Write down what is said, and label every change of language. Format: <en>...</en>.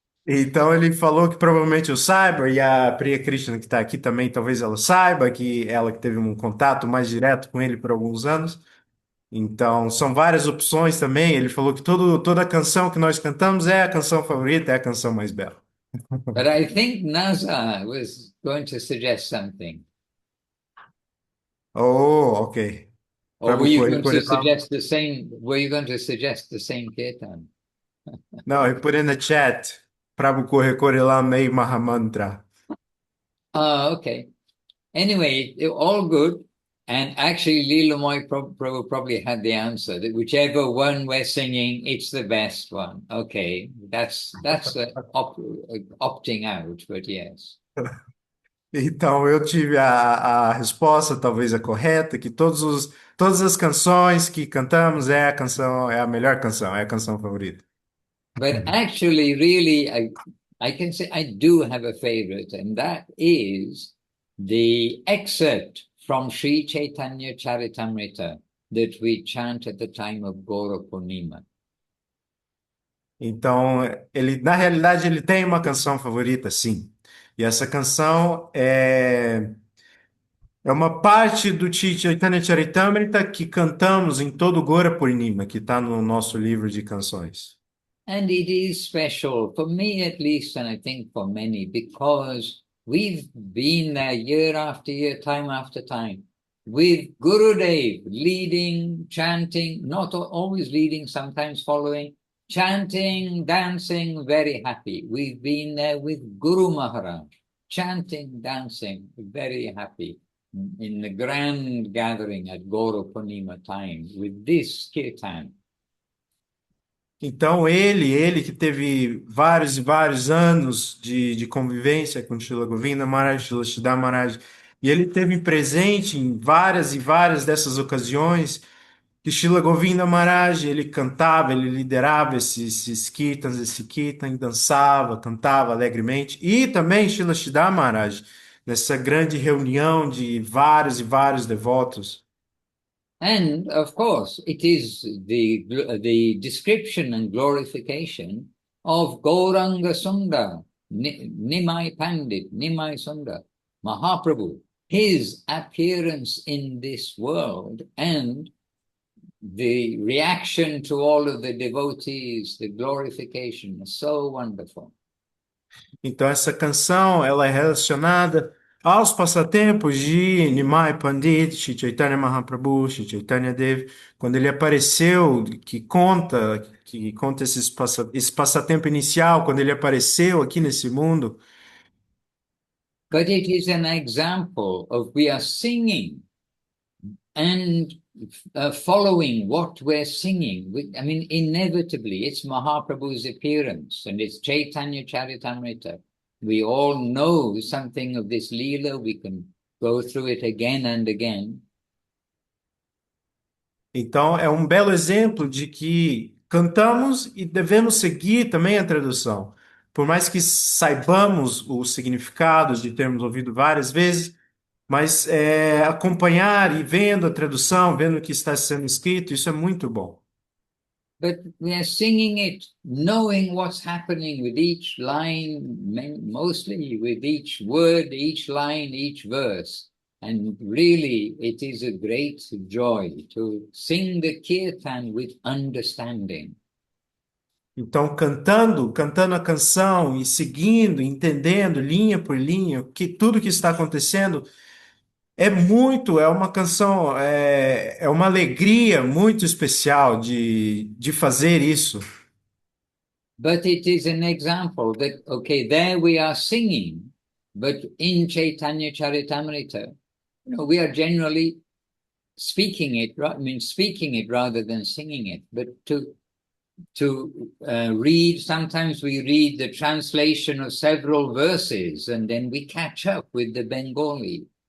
<pt>Então ele falou que provavelmente eu saiba, e a Priya Krishna que está aqui também, talvez ela saiba, que ela que teve um contato mais direto com ele por alguns anos. Então, são várias opções também. Ele falou que toda canção que nós cantamos é a canção favorita, é a canção mais bela.</pt> <en>But I think Naza was going to suggest something. Oh, ok. Or were Prabhu you Kori going to Koriram. suggest the same? Were you going to suggest the same kirtan? No, he put in the chat. Prabhu Kori Koriram Ei Mahamantra. Oh, okay. Anyway, all good. And actually, Leela Moy probably had the answer that whichever one we're singing, it's the best one. Okay, that's opting out, but yes.</en> <pt>Então, eu tive a resposta, talvez a correta, que todas as canções que cantamos é a canção, é a melhor canção, é a canção favorita.</pt> <en>But actually, really, I can say I do have a favorite, and that is the excerpt from Sri Chaitanya Charitamrita that we chant at the time of Gaura Purnima.</en> <pt>Então, na realidade, ele tem uma canção favorita, sim. E essa canção é uma parte do Chaitanya Charitamrita que cantamos em todo o Gora Purnima, que está no nosso livro de canções.</pt> <en>And it is special, for me at least, and I think for many, because we've been there year after year, time after time, with Gurudev leading, chanting, not always leading, sometimes following, chanting, dancing, very happy. We've been there with Guru Maharaj, chanting, dancing, very happy. In the grand gathering at Gaura Purnima time with this kirtan.</en> <pt>Então, ele que teve vários e vários anos de convivência com Srila Govinda Maharaj, Srila Siddhar Maharaj, e ele teve presente em várias e várias dessas ocasiões que Srila Govinda Maharaj, ele cantava, ele liderava esses kirtans, esse kirtan, dançava, cantava alegremente, e também Srila Siddhar Maharaj, nessa grande reunião de vários e vários devotos.</pt> <en>And of course, it is the description and glorification of Gauranga Sundar, Nimai Pandit, Nimai Sundar, Mahaprabhu, his appearance in this world and the reaction to all of the devotees, the glorification is so wonderful.</en> <pt>Então essa canção, ela é relacionada aos passatempos de Nimai Pandit, Shri Chaitanya Mahaprabhu, Shri Chaitanya Dev, quando ele apareceu, que conta esse passatempo inicial, quando ele apareceu aqui nesse mundo.</pt> <en>But it is an example of we are singing and following what we're singing. I mean, inevitably, it's Mahaprabhu's appearance and it's Chaitanya Charitamrita. We all know something of this Leela. We can go through it again and again.</en> <pt>Então, é um belo exemplo de que cantamos e devemos seguir também a tradução. Por mais que saibamos o significado de termos ouvido várias vezes, mas acompanhar e vendo a tradução, vendo o que está sendo escrito, isso é muito bom.</pt> <en>But we are singing it, knowing what's happening with each line, mostly with each word, each line, each verse. And really, it is a great joy to sing the kirtan with understanding.</en> <pt>Então, cantando a canção e seguindo, entendendo linha por linha, que tudo que está acontecendo é uma canção, é uma alegria muito especial de fazer isso.</pt> <en>But it is an example that, okay, there we are singing, but in Chaitanya Charitamrita, we are generally speaking it, I mean, speaking it rather than singing it, but to read, sometimes we read the translation of several verses and then we catch up with the Bengali</en>